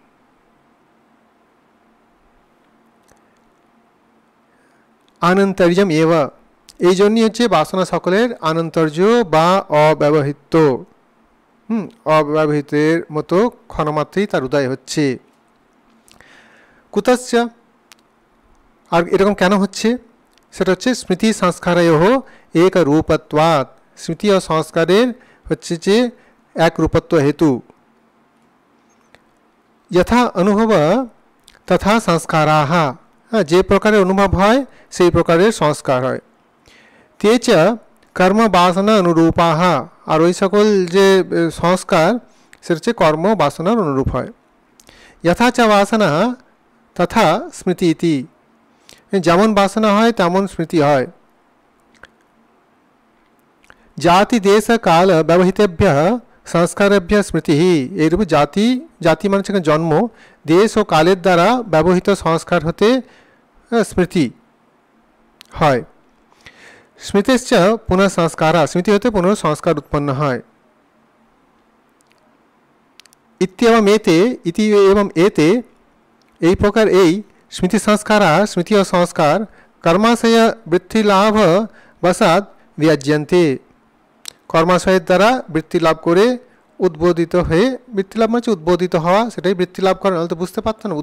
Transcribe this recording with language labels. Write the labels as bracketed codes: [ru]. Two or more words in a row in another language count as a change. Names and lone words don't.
[sa] আনন্তর্যম এব, [bn] এই জন্যই হচ্ছে বাসনা সকলের আনন্তর্য বা অব্যবহৃত, অব্যবহৃতের মতো ক্ষণমাত্রেই তার উদয় হচ্ছে। কুতশ্চ, আর এরকম কেন হচ্ছে, সেটা হচ্ছে [sa] স্মৃতি সংস্কারয়োঃ এক রূপত্বাৎ, [bn] স্মৃতি ও সংস্কারের হচ্ছে যে এক রূপত্ব হেতু। [sa] यथा अनुभव तथा संस्काराः, [bn] যে প্রকারে অনুভব হয় সেই প্রকারের সংস্কার হয়। [sa] ते च कर्म वासना अनुरूपाः, [bn] আর ওই সকল যে সংস্কার সেটা হচ্ছে কর্ম বাসনার অনুরূপ হয়। [sa] यथा च वासना तथा स्मृति इति, [bn] যেমন বাসনা হয় তেমন স্মৃতি হয়। [sa] जाति देश काल व्यवहितेभ्यः संस्कारेभ्यः स्मृति, [bn] এইরূপ জাতি, জাতি মানে হচ্ছে জন্ম, দেশ ও কালের দ্বারা ব্যবহৃত সংস্কার হতে স্মৃতি হয়। [sa] স্মৃতিশ্চ পুনঃ সংস্কার, [bn] স্মৃতি হতে পুনঃ সংস্কার উৎপন্ন হয়। [sa] इत्येवम एते, इति एवं एते, [bn] এই প্রকার এই স্মৃতি সংস্কারা, স্মৃতি ও সংস্কার [sa] কর্মাশয় বৃত্তি লাভ বসাদ বিয়াজ্যন্তে, [bn] কর্মাশয়ের দ্বারা বৃত্তি লাভ করে উদ্বোধিত হয়ে, বৃত্তি লাভ মানে হচ্ছে উদ্বোধিত হওয়া, সেটাই বৃত্তি লাভ করা, নাহলে তো বুঝতে পারতো না।